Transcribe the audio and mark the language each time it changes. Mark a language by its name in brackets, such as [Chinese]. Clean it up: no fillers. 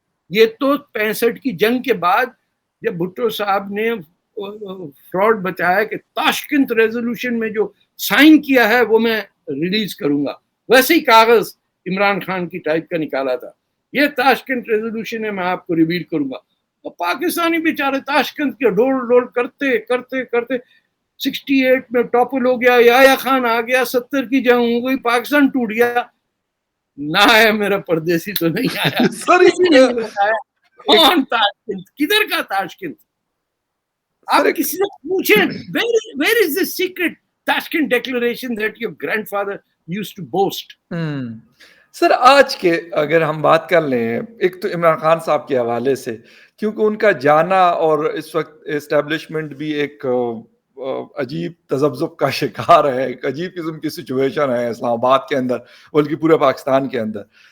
[Urdu] یہ تو 65 کی جنگ کے بعد جب بھٹو صاحب نے فراڈ بتایا کہ تاشکنت ریزولوشن میں جو سائن کیا ہے وہ میں ریلیز کروں گا، ویسے ہی کاغذ عمران خان کی ٹائپ کا نکالا تھا، یہ تاشکنت ریزولوشن ہے میں آپ کو ریویل کروں گا. اور پاکستانی بیچارے تاشکنت کے ڈول کرتے کرتے کرتے 68 میں ٹاپل ہو گیا، یحییٰ خان آ گیا، 70 کی جنگ ہو گئی، پاکستان ٹوٹ گیا. نہ ہے میرا پردیسی تو نہیں آیا. کون تاشکنت، کدھر کا تاشکنت؟ آپ کسی سے پوچھیں [English] where is the secret Tashkent declaration that your grandfather used to boast. [Urdu] سر آج کے اگر ہم بات کر لیں، ایک تو عمران خان صاحب کے حوالے سے، کیونکہ ان کا جانا اور اس وقت اسٹیبلشمنٹ بھی ایک عجیب تذبذب کا شکار ہے، ایک عجیب قسم کی سچویشن ہے اسلام آباد کے اندر بلکہ پورے پاکستان کے اندر.